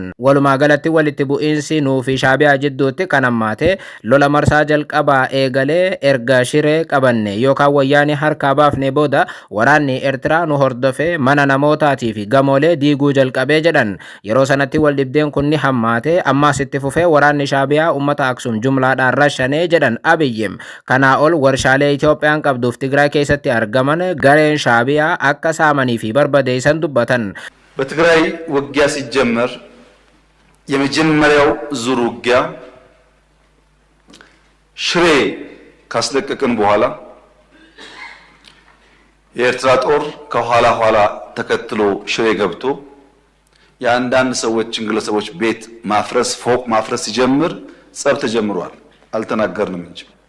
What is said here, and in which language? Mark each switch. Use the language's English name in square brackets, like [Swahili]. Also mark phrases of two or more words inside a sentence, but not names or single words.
[Oromo] Walumaa galatti walitti bu'iinsi nuufi Shaabiyaa jidduutti kan hammaate lola marsaa jalqabaa eegalee erga shiree qabanne yookaan wayyaanii harkaa baafne booda waraanni Eertiraa nu hordofee mana namootaatii fi gamoolee diiguu jalqabee jedhan. Yeroo sanatti wal dhibdeen kun ni hammaate ammaas itti fufee waraanni Shaabiyaa uummata Aksum jumlaadhaan rashanee jedhan Abiyyi. Kanaa ol warshaalee Itoophiyaan qabduuf Tigraay keessatti argaman gareen Shaabiyaa akka saamanii fi barbadeessan dubbatan. [Amharic] በትግራይ ውጊያ ሲጀመር የመጀመሪያው ዙር ውጊያ ሽሬ ካስለቀቅን በኋላ የኤርትራ ጦር ከኋላ ኋላ ተከትሎ ሽሬ ገብቶ የአንዳንድ ሰዎችን ግለሰቦች ቤት ማፍረስ ፎቅ ማፍረስ ሲጀምር ጸብ ተጀምሯል። አልተናገርንም እንጂ